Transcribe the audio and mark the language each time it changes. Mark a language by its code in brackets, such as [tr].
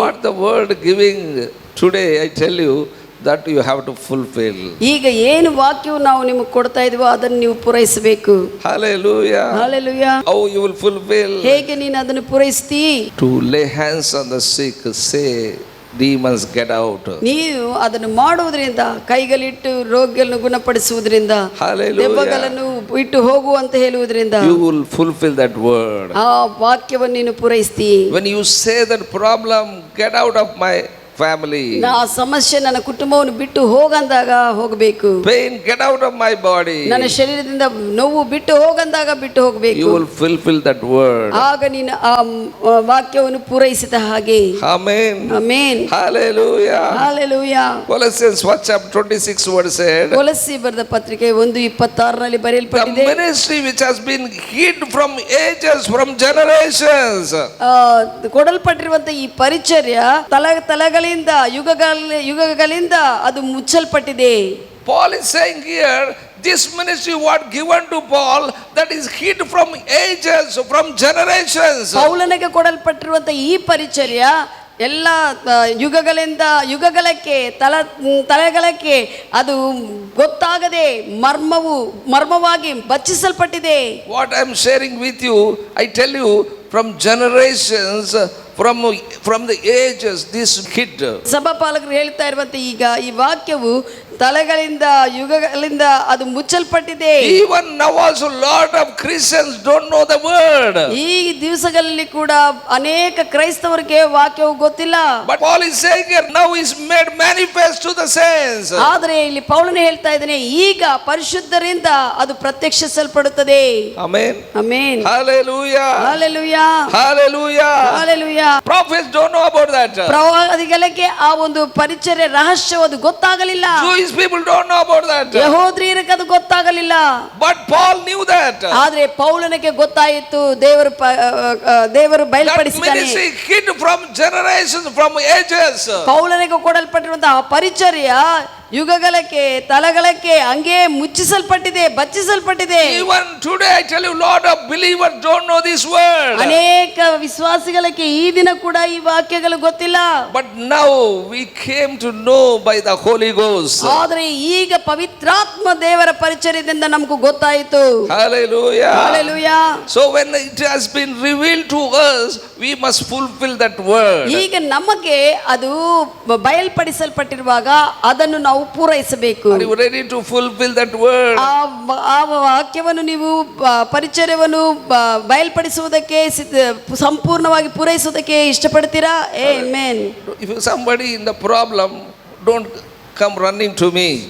[en] What the word giving today, I tell you, that you have to fulfill. [kn] ಈಗ ಏನು ವಾಕ್ಯವು ನಾವು ನಿಮಗೆ ಕೊಡ್ತಾ ಇದೀವೋ ಅದನ್ನು ನೀವು ಪೂರೈಸಬೇಕು. [en] Hallelujah. Hallelujah. How you will fulfill? [kn] ಹೇಗೆ ನೀನು ಅದನ್ನು ಪೂರೈಸ್ತೀ? [en] To lay hands on the sick, say demons get out. [kn] ನೀವು ಅದನ್ನು ಮಾಡುವುದರಿಂದ, ಕೈಗಳಿಟ್ಟು ರೋಗಿಗಳನ್ನು ಗುಣಪಡಿಸುವುದರಿಂದ, [en] Hallelujah. [kn] ದೆವ್ವಗಳನ್ನು ಬಿಟ್ಟು ಹೋಗು ಅಂತ ಹೇಳುವುದರಿಂದ [en] You will fulfill that word. [kn] ಆ ವಾಕ್ಯವನ್ನು ನೀನು ಪೂರೈಸ್ತೀ. [en] When you say that problem, get out of my family. [kn] ಆ ಸಮಸ್ಯೆ ನನ್ನ ಕುಟುಂಬವನ್ನು ಬಿಟ್ಟು ಹೋಗಂದಾಗ ಹೋಗಬೇಕು. [en] Pain, get out of my body. [kn] ನನ್ನ ಶರೀರದಿಂದ ನೋವು ಬಿಟ್ಟು ಹೋಗಂದಾಗ ಬಿಟ್ಟು ಹೋಗಬೇಕು. [en] You will fulfill that word. [kn] ಆಗ ನೀನು ಆ ವಾಕ್ಯವನ್ನು ಪೂರೈಸಿದ ಹಾಗೆ. [en] Amen. [kn] Amen. [en] Hallelujah. Hallelujah. Colossians 1:26 word said, [kn] ಕೊಲಸ್ಸಿ ಬರೆದ ಪತ್ರಿಕೆ 1:26 [en] the [kn] ಬರೆಯಲ್ಪಟ್ಟಿದೆ. [en] ministry which has been hid from ages, from generations. [kn] ಕೊಡಲ್ಪಟ್ಟಿರುವಂತ ಈ ಪರಿಚರ್ಯ ತಲೆಗಳಿಂದ ಯುಗಗಳಿಂದ ಅದು ಮುಚ್ಚಲ್ಪಟ್ಟಿದೆ. [en] Paul is saying here, this ministry what given to Paul, that is hid from ages, from generations. [kn] ಪೌಲನಿಗೆ ಕೊಡಲ್ಪಟ್ಟಿರುವಂತ ಈ ಪರಿಚರ್ಯ ಎಲ್ಲ ಯುಗಗಳಕ್ಕೆ ತಲೆಗಳಕ್ಕೆ ಅದು ಗೊತ್ತಾಗದೆ ಮರ್ಮವಾಗಿ ಬಚ್ಚಿಸಲ್ಪಟ್ಟಿದೆ. [en] What I am sharing with you, I tell you, from generations, from the ages, this hid. [kn] ಸಭಾಪಾಲಕರು ಹೇಳ್ತಾ ಇರುವಂತೆ ಈಗ ಈ ವಾಕ್ಯವು ತಲೆಗಳಿಂದ ಯುಗಗಳಿಂದ ಅದು ಮುಚ್ಚಲ್ಪಟ್ಟಿದೆ. [en] Even now also lot of Christians don't know the word. [kn] ಈ ದಿವಸಗಳಲ್ಲಿ ಕೂಡ ಅನೇಕ ಕ್ರೈಸ್ತವರಿಗೆ ವಾಕ್ಯವು ಗೊತ್ತಿಲ್ಲ. [en] But Paul is saying here, now is made manifest to the saints. [kn] ಆದರೆ ಇಲ್ಲಿ ಪೌಲನು ಹೇಳ್ತಾ ಇದ್ದಾನೆ, ಈಗ ಪರಿಶುದ್ಧರಿಂದ ಅದು ಪ್ರತ್ಯಕ್ಷಿಸಲ್ಪಡುತ್ತದೆ. [en] Amen. [kn] Amen. [en] Hallelujah. Hallelujah. Hallelujah. Hallelujah. Prophets don't know about that. [kn] ಪ್ರವಾದಿಗಳಿಗೆ ಆ ಒಂದು ಪರಿಚರ್ಯ ರಹಸ್ಯವಾದ ಗೊತ್ತಾಗಲಿಲ್ಲ. [en] Jewish people don't know about that. [kn] ಯಹೂದ್ಯರಿಗೆ ಅದು ಗೊತ್ತಾಗಲಿಲ್ಲ. [en] But Paul knew that. [kn] ಆದ್ರೆ ಪೌಲನಿಗೆ ಗೊತ್ತಾಯಿತು, ದೇವರು ಬಯಲ್ಪಡಿಸಿದ್ದಾನೆ. [en] That ministry hid from generations, from ages. [kn] ಪೌಲನಿಗೆ ಕೊಡಲ್ಪಟ್ಟಿರುವಂತಹ ಪರಿಚರ್ಯ ಯುಗಗಳಕ್ಕೆ ತಲೆಗಳಕ್ಕೆ ಹಂಗೆ ಮುಚ್ಚಿಸಲ್ಪಟ್ಟಿದೆ, ಬಚ್ಚಿಸಲ್ಪಟ್ಟಿದೆ. [en] Even today I tell you, lot of believers don't know this word. [kn] ಅನೇಕ ವಿಶ್ವಾಸಿಗಳಿಗೆ ಈ ದಿನ ಕೂಡ ಈ ವಾಕ್ಯಗಳು ಗೊತ್ತಿಲ್ಲ. [en] But now we came to know by the Holy Ghost. [kn] ಆದರೆ ಈಗ ಪವಿತ್ರಾತ್ಮ ದೇವರ ಪರಿಚರ್ಯದಿಂದ ನಮಗೂ ಗೊತ್ತಾಯಿತು. [en] Hallelujah. Hallelujah. So when it has been revealed to us, we must fulfill that word. [kn] ಈಗ ನಮಗೆ ಅದು ಬಯಲ್ಪಡಿಸಲ್ಪಟ್ಟಿರುವಾಗ ಅದನ್ನು ನಾವು ಪೂರೈಸಬೇಕು. [en] Are you ready to fulfill that word? [kn] ಆ ವಾಕ್ಯವನ್ನು ನೀವು ಪರಿಚರ್ಯವನ್ನು ಬಯಲ್ಪಡಿಸುವುದಕ್ಕೆ ಸಂಪೂರ್ಣವಾಗಿ ಪೂರೈಸುವುದಕ್ಕೆ ಇಷ್ಟಪಡ್ತೀರಾ? Amen. [en] If somebody in the problem, don't come running to me.